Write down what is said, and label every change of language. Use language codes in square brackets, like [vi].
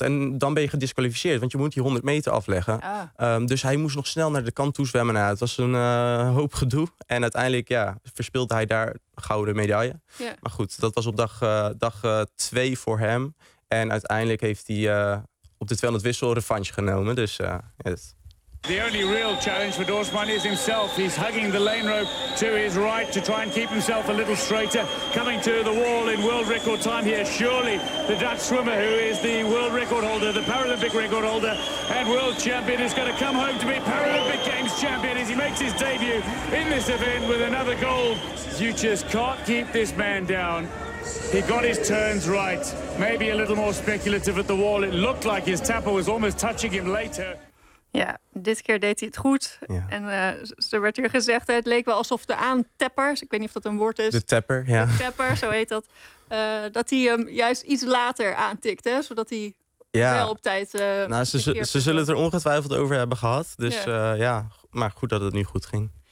[nl] En dan ben je gedisqualificeerd, want je moet die 100 meter afleggen. Ah. Dus hij moest nog snel naar de kant toe zwemmen. Nou, het was een hoop gedoe. En uiteindelijk verspeelde hij daar gouden medaille. Ja. Maar goed, dat was op dag 2 voor hem. En uiteindelijk heeft hij op de 200 wissel revanche genomen. Dus [en] The only real challenge for Doorsman is himself. He's hugging the lane rope to his right to try and keep himself a little straighter. Coming to the wall in world record time here. Surely the Dutch swimmer who is the world record holder, the Paralympic record holder and world champion is going to come home to be Paralympic Games champion as he makes his debut in this event with another gold. You just can't keep this man down. He got his turns right. Maybe a little more speculative at the wall. It looked like his tapper was almost touching him later. [nl] Ja, dit keer deed hij het goed. Ja. En er werd hier gezegd, het leek wel alsof de aantappers, ik weet niet of dat een woord is. De tapper, ja. De tapper, zo heet dat. Dat hij hem juist iets later aantikt, hè, zodat hij wel op tijd... Ze zullen het er ongetwijfeld over hebben gehad. Dus maar goed dat het nu goed ging.